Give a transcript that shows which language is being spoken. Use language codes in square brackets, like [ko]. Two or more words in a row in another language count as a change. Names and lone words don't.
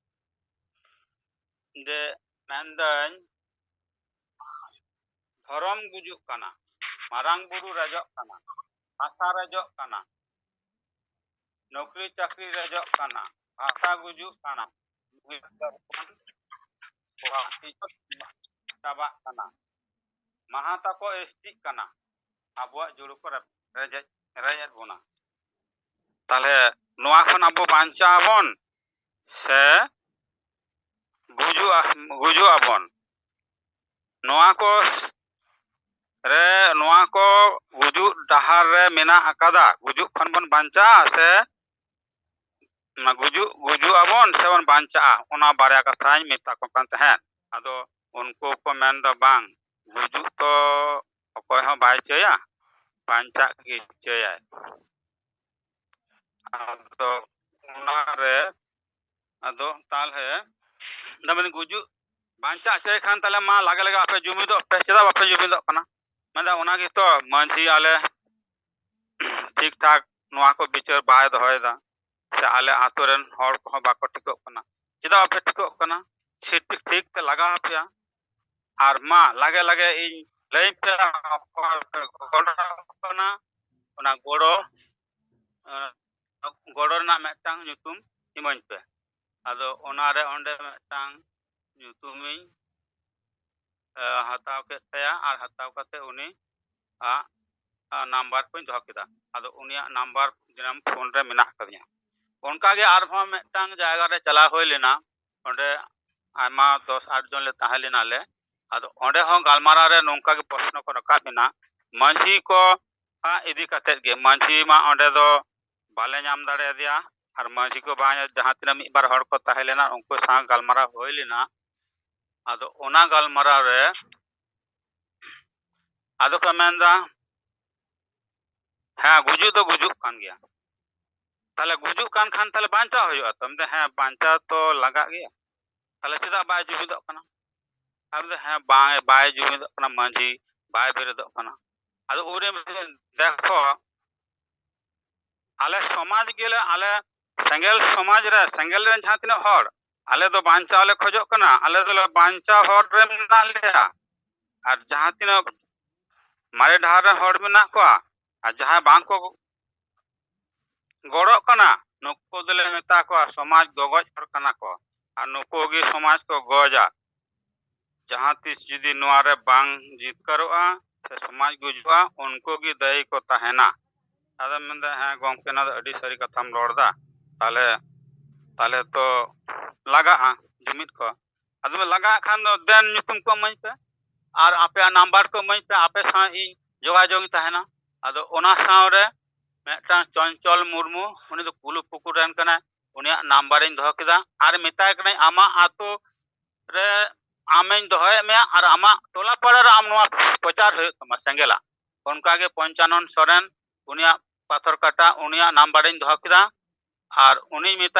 [sat] जे मेंदन धर्म गुजुक कना मारांग बुरु रजक कना आशा रजक कना नौकरी चाकरी रजक कना आशा गुजुक कना चाबा कना महाता को एसटी कना आबुआ जुड़ु को रेज बोना ताले नोआ खन आबो बांचा आबन से गुजु आबन नोआ को गुजु डहार रे मेना अकादा गुजु खन बन बांचा से गुजु आबन से बन बांचा ओना बारे कथाई मेता को कान तहन आदो उनको को मेन द बांग गुजु तो अकोय हो बाय चया बांचा की चया आदो ओना रे आदो ताल है नबन गुजु बांचा चय खान ताले मा लागे लगे आपे जुमी दो पे चदा आपे जुमी दो कना मेदा ओना की तो मांझी आले ठीक ठाक नोआ को बिचार बाय दहोयदा से आले आतोरन हर को बाको टिको कना चदा आपे टिको कना ठीक ठीक ते लगा आपया आर मा लागे लगे इन लई पे गोड़ो कना ओना गोड़ो ना मेटांग nyutum इमन पे आदो ओना रे ओंडे मेटांग nyutumiñ हताव के तया आर हताव कते उनी नंबर को दोह केदा आदो उनिया नंबर जनाम फोन रे मेना कदिया उनका के आर हो मेटांग जायगा रे चला होय लेना ओंडे आमा 10-8 जन ले ताहे लेना ले आदो ओंडे हो गालमारा रे नोंका के प्रश्न को रखा बिना मांझी को इदी कते गे मांझी मा ओंडे दो बाले नाम दाड़े दिया और मांझी को बा जहां तिना मी बार हड़ को ताहे लेना उनको सा गालमारा होय लेना आदो ओना गालमारा रे आदो को मेंदा हाँ गुजु तो गुजुक कान गया ताले गुजुक कान खान ताले बांचा होयो तमदे हाँ बांचा तो लगा गया ताले चदा बाय जुमिदो कना आबदे हाँ बाय जुमिदो कना मांझी बाय बेरेदो कना आदो उरे देखो आले समाज गेले आले सेंगेल समाज रे सेंगेल रे जहां तिना हड़ आले दो बांचा ले खोजो कना आले दो बांचा हड़ रे मिना लेया और जहां तिना मारे ढार रे हड़ मिना को और जहां बांग को गड़ो कना नुको दले मेता को समाज गगज हड़ कना को और नुको गे समाज को गजा जहां तिस जुदी नोआ रे बांग जितकरोआ से समाज गुजुआ उनको गी दई को तहना आदा मेंदा हाँ गोमके ना अडी सारी कथाम रोड़दा ताले ताले तो लगा जुमित को आदो लगा खान दो देन nyutum को मई पे और आपे नंबर को मई पे आपे सा इ जोगाजोग तहना आदो ओना साव रे मेटा चंचल मुर्मू उनी तो कुलु पुकुर रन कना उनिया नंबर इन दोह केदा और मेताय कना आमा आतो रे आमें दोहय में और आमा टोला पड़ा रे आम नोआ प्रचार होय तमा सेंगेला उनका के पंचानन सोरेन उनिया पाथर काटा उनिया नंबर इन दोह केदा और उनी मेताय